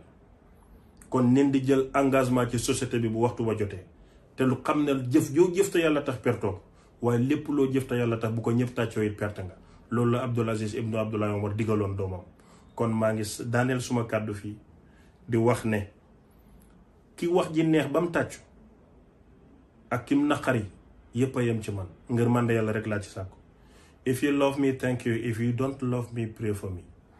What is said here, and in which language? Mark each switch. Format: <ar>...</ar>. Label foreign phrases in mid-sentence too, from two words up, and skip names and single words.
<wo>kon nen di jël engagement ci société bi bu waxtu ba jotee, te lu xam ne jëf joo jëf te yàlla tax pertoo, waaye lépp loo jëf te yàlla tax bu ko ñëpp tàccoo it perte nga. loolu la Abdoul Aziz Ibnu Abdoulaye Omar digaloon doomam. kon maa ngi daaneel suma kàddu fii di wax ne ki wax ji neex ba mu tàccu ak kim naqari yépp a yem ci man. ngir man de yàlla rek laa ci sàkku.</wo> <en>If you love me, thank you. If you don't love me, pray for me.</en>